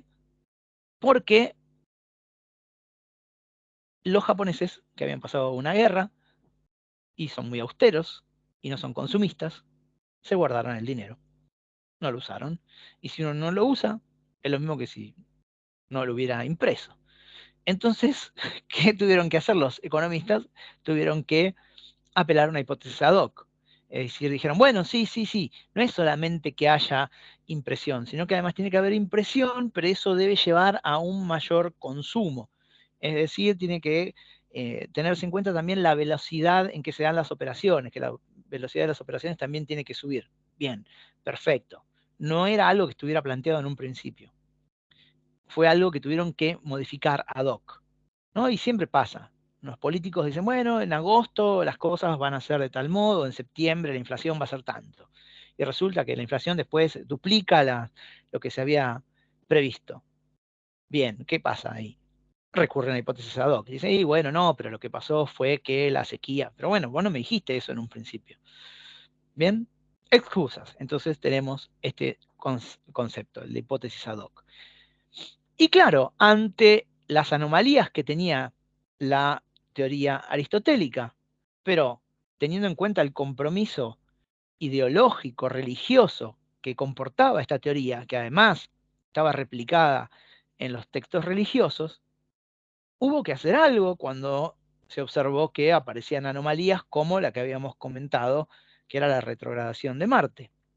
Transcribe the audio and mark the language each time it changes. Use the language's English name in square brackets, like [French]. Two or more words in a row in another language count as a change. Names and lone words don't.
[Spanish] Porque los japoneses, que habían pasado una guerra y son muy austeros y no son consumistas, se guardaron el dinero, no lo usaron. Y si uno no lo usa, es lo mismo que si no lo hubiera impreso. Entonces, ¿qué tuvieron que hacer los economistas? Tuvieron que apelar a una hipótesis [Latin] ad hoc. [Spanish] Es decir, dijeron, bueno, sí, sí, sí, no es solamente que haya impresión, sino que además tiene que haber impresión, pero eso debe llevar a un mayor consumo. Es decir, tiene que tenerse en cuenta también la velocidad en que se dan las operaciones, que la velocidad de las operaciones también tiene que subir. Bien, perfecto. No era algo que estuviera planteado en un principio. Fue algo que tuvieron que modificar [Latin] ad hoc, [Spanish] ¿no? Y siempre pasa. Los políticos dicen, bueno, en agosto las cosas van a ser de tal modo, en septiembre la inflación va a ser tanto. Y resulta que la inflación después duplica lo que se había previsto. Bien, ¿qué pasa ahí? Recurren a la hipótesis [Latin] ad hoc. [Spanish] Dicen, y bueno, no, pero lo que pasó fue que la sequía. Pero bueno, vos no me dijiste eso en un principio. Bien, excusas. Entonces tenemos este concepto, el de hipótesis [Latin] ad hoc. [Spanish] Y claro, ante las anomalías que tenía la teoría aristotélica, pero teniendo en cuenta el compromiso ideológico, religioso que comportaba esta teoría, que además estaba replicada en los textos religiosos, hubo que hacer algo cuando se observó que aparecían anomalías como la que habíamos comentado, que era la retrogradación de Marte.